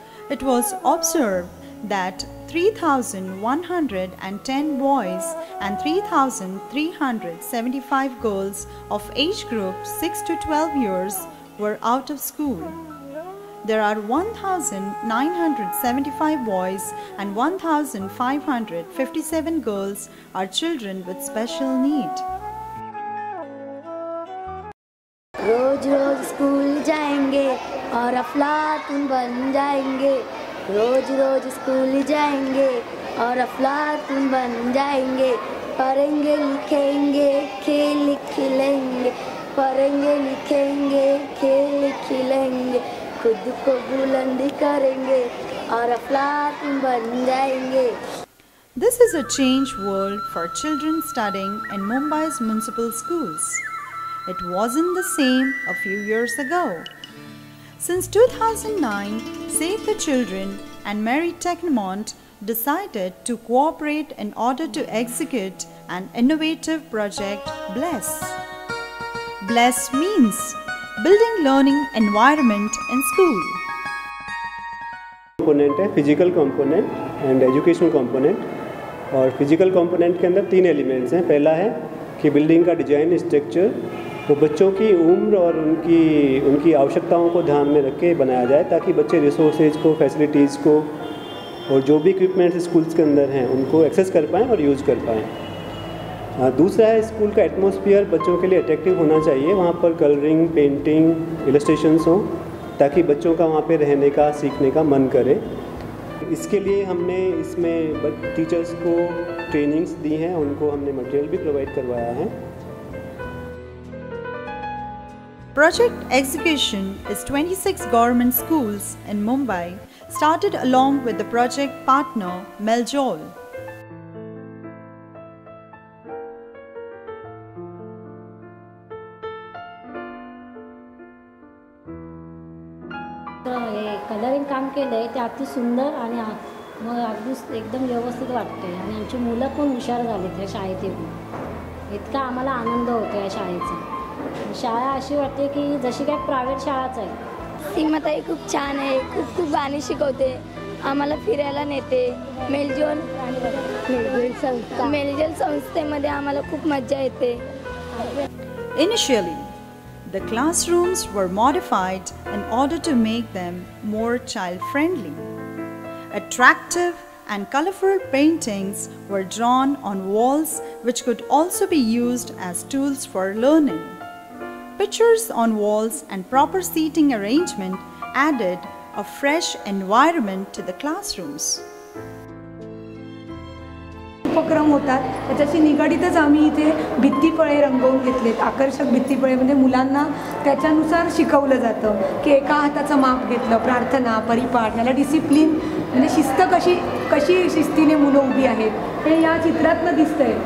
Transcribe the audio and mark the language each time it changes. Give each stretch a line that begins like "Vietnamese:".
English: It was observed that 3,110 boys and 3,375 girls of age group 6 to 12 years were out of school. There are 1,975 boys and 1,557 girls are children with special need.
Hindi: Rose rose school जाएंगे और अफलातून बन जाएंगे। रोज रोज school जाएंगे और अफलातून बन जाएंगे। पढ़ेंगे लिखेंगे खेल खिलेंगे। पढ़ेंगे लिखेंगे खेल खिलेंगे। खुद को बुलंद करेंगे और अफलातून बन जाएंगे।
English: This is a changed world for children studying in Mumbai's municipal schools. It wasn't the same a few years ago. Since 2009, Save the Children and Mary Technomont decided to cooperate in order to execute an innovative project, BLESS. BLESS means Building Learning Environment in School.
Hindi: Component है physical component and educational component. और physical component के अंदर 3 elements हैं। पहला है कि building का design structure वो बच्चों की उम्र और उनकी आवश्यकताओं को ध्यान में रख के बनाया जाए ताकि बच्चे रिसोर्सेज को, फैसिलिटीज़ को और जो भी इक्विपमेंट्स स्कूल्स के अंदर हैं उनको एक्सेस कर पाएँ और यूज़ कर पाएँ। दूसरा है स्कूल का एटमॉस्फेयर बच्चों के लिए अट्रैक्टिव होना चाहिए। वहाँ पर कलरिंग, पेंटिंग, इलस्ट्रेशंस हों ताकि बच्चों का वहाँ पे रहने का, सीखने का मन करे। इसके लिए हमने इसमें टीचर्स को ट्रेनिंग्स दी हैं, उनको हमने मटेरियल भी प्रोवाइड करवाया है।
English: Project execution is 26 government schools in Mumbai, started along with the project partner Meljol.
Marathi: हे कलरिंग काम केलंय ते अति सुंदर आणि मग अगदी एकदम व्यवस्थित वाटतंय आणि आमची मुलं पण हुशार झालीत या शाळेत येऊन। इतका आम्हाला आनंद होतो या शाळेचा। शाळा अशी वाटते की जशी काय प्रायव्हेट शाळाच आहे। सीमाताई खूप छान आहे, खूप गाणी शिकवते, आम्हाला फिरायला नेते। मेलजोल संस्थेमध्ये आम्हाला खूप मजा येते।
English: Initially, the classrooms were modified in order to make them more child-friendly. Attractive and colorful paintings were drawn on walls which could also be used as tools for learning. Pictures on walls and proper seating arrangement added a fresh environment to the classrooms.
Marathi: उपक्रम होतात त्याच्याशी निगडीतच आम्ही इथे भित्तीफळे रंगवून घेतलेत। आकर्षक भित्तीफळे म्हणजे मुलांना त्याच्यानुसार शिकवलं जातं की एका हाताचं माप घेतलं, प्रार्थना, परिपाठ, याला डिसिप्लिन म्हणजे शिस्त कशी शिस्तीने मुलं उभी आहेत हे या चित्रातनं दिसतंय।